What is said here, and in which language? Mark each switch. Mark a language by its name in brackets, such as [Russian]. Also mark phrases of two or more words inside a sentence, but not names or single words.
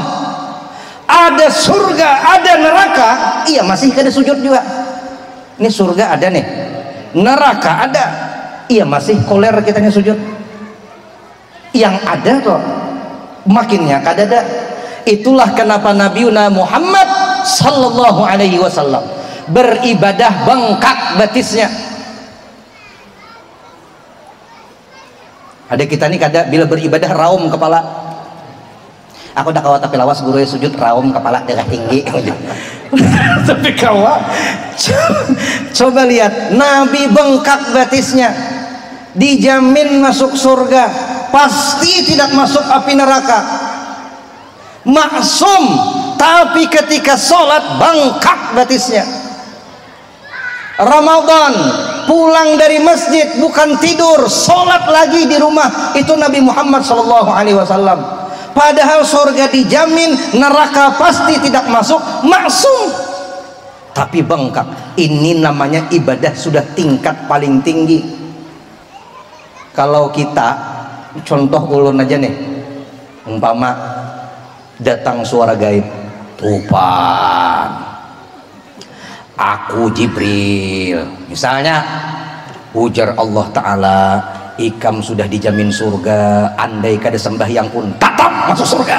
[Banjar] Ada surga, ada neraka, iya masih kada sujud juga. Ini surga ada nih, neraka ada, iya masih koler kitanya sujud. Yang ada kok makinnya kadada. Itulah kenapa Nabiuna Muhammad [Arabic] صلى الله عليه وسلم [Banjar] beribadah bengkak batisnya. Ada kita nih kada bila beribadah raum kepala. Aku dah kawat tapi lawas guru sujud raum kepala darah tinggi. Tapi kawa coba lihat Nabi bengkak batisnya, dijamin masuk surga, pasti tidak masuk api neraka, maksum. Tapi ketika sholat bengkak batisnya. Ramadan pulang dari masjid bukan tidur, sholat lagi di rumah. Itu Nabi Muhammad SAW. Padahal surga dijamin, neraka pasti tidak masuk, maksum. Tapi bengkak. Ini namanya ibadah sudah tingkat paling tinggi. Kalau kita, contoh ulun aja nih, umpama datang suara gaib, Tuhan, aku Jibril, misalnya, ujar Allah Ta'ala, ikam sudah dijamin surga, andai kada sembahyang pun tetap masuk surga.